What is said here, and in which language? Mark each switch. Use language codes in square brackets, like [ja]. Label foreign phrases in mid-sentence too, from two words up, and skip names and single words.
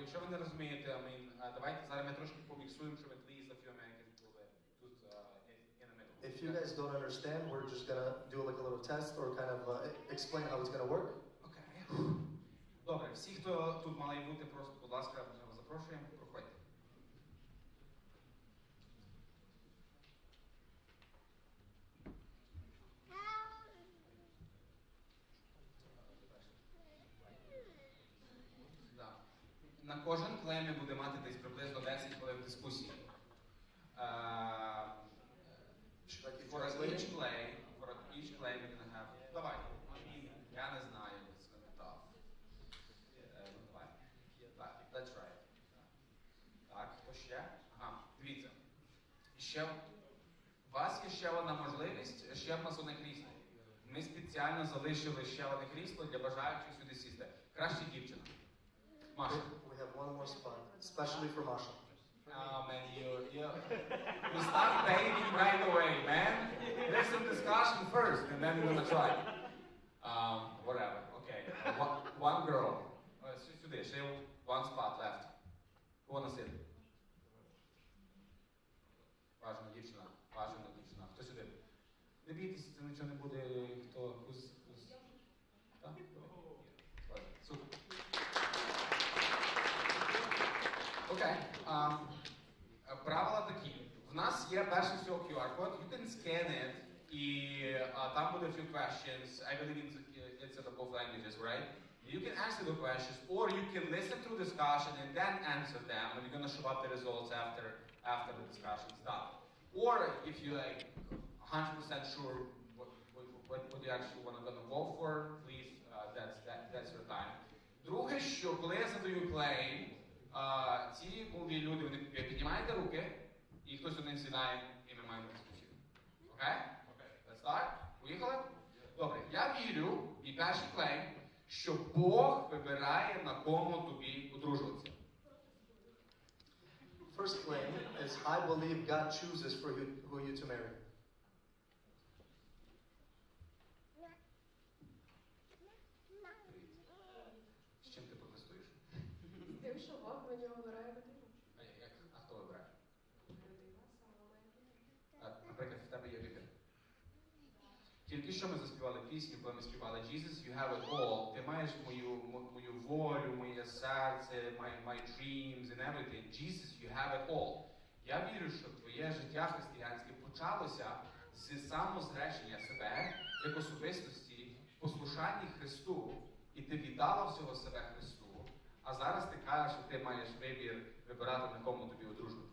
[uk] якщо ви не розумієте, давайте зараз ми трошки поміксуємо, щоб [en] at least a few Americans [uk] були тут [en] in the middle. If you guys don't understand, we're just gonna do like a little test or kind of explain how it's gonna work. [uk] Окей. Добре, всі, хто тут мали бути, просто, будь ласка, ми вас запрошуємо, проходьте. На кожен клейм буде мати десь приблизно 10 хвилин дискусії. [en] For each claim you're gonna have... [uk] Давай. Я не знаю, [en] it's gonna be tough. Давай. Let's try it. [uk] Так, хто ще? Ага, дивіться. У вас є ще одна можливість, ще в нас одне крісло. Ми спеціально залишили ще одне крісло для бажаючих сюди сісти. Краще дівчина. Masha. [en] We have one more spot, especially for Masha. Oh man, you start begging right away, man. There's some discussion first, and then we're gonna try. Whatever. Okay. One girl. [uk] Сюди, ще [en] one spot left. Who wanna sit? [uk] Важна дівчина. Хто сюди? Не бійтеся, це нічого не буде. Хто? Так? Супер. Окей. Правила такі. В нас є перший всього QR-код. [en] You can scan it, [uk] і там буде [en] a few questions. I believe it's in both languages, right? You can answer the questions, or you can listen to the discussion and then answer them, and you're going to show up the results after the discussion is done. Or if you're like 100% sure what you actually want to go for, please, that's your time. [uk] Друге, що коли я задаю клейм, ці молоді люди, вони піднімаєте руки, і хтось один сідає, і ми маємо дискусію. Окей? [en] Let's start. [uk] Поїхали? Добре. Я вірю, і перший клейм, що Бог вибирає, на кому тобі одружуватися. [en] First claim is, I believe God chooses for who you to marry. [uk] З чим ти протестуєш? З тим, що Бог мені обирає людину. А хто вибирає? Наприклад, в тебе є вибір. Тільки що ми заспівали пісню, коли ми співали [en] Jesus, you have it all. [uk] Ти маєш мою волю, моє серце, [en] my dreams and everything. Jesus, you have it all. [uk] Я вірю, що твоє життя християнське почалося з самозречення себе як особистості, послушанні Христу, і ти віддала всього себе Христу, а зараз ти кажеш, що ти маєш вибір вибирати, на кому тобі одружуватися.